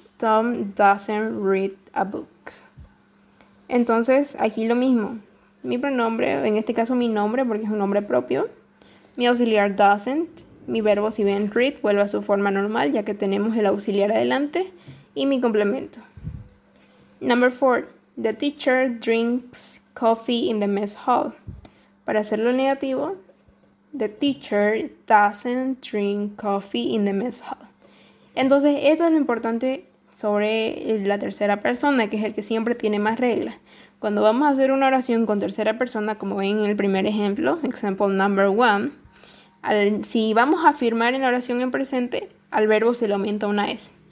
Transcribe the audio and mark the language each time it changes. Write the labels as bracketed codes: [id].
[en] Tom doesn't read a book. [es] Entonces aquí lo mismo. Mi pronombre, en este caso mi nombre porque es un nombre propio. Mi auxiliar doesn't. Mi verbo, si ven read, vuelve a su forma normal ya que tenemos el auxiliar adelante. Y mi complemento. Number 4. [en] The teacher drinks coffee in the mess hall. [es] Para hacerlo negativo, [en] the teacher doesn't drink coffee in the mess hall. [es] Entonces, esto es lo importante sobre la tercera persona, que es el que siempre tiene más reglas. Cuando vamos a hacer una oración con tercera persona, como ven en el primer ejemplo, example number 1, si vamos a afirmar en la oración en presente, al verbo se le aumenta una S.